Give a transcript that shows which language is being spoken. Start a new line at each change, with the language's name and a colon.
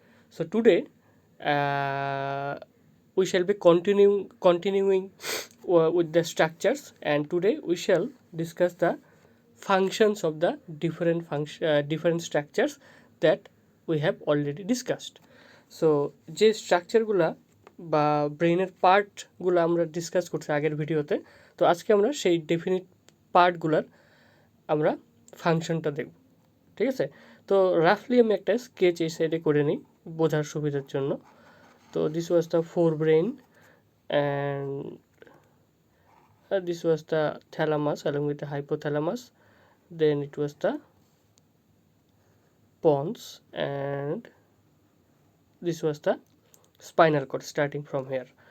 English: So, today uh, we shall be continuing with the structures, and today we shall discuss the functions of the different structures that we have already discussed.
Bangla: So যে স্ট্রাকচারগুলা বা ব্রেনের পার্টগুলো আমরা discuss করছি আগের ভিডিওতে, তো আজকে আমরা সেই ডেফিনিট পার্টগুলার আমরা ফাংশনটা দেখব। ঠিক আছে, তো রাফলি আমি একটা স্কেচ এই সাইডে করে নিই বোঝার সুবিধার জন্য।
English: তো this was the forebrain and this was the thalamus along with the hypothalamus, then it was the pons, and this was the spinal cord starting from here.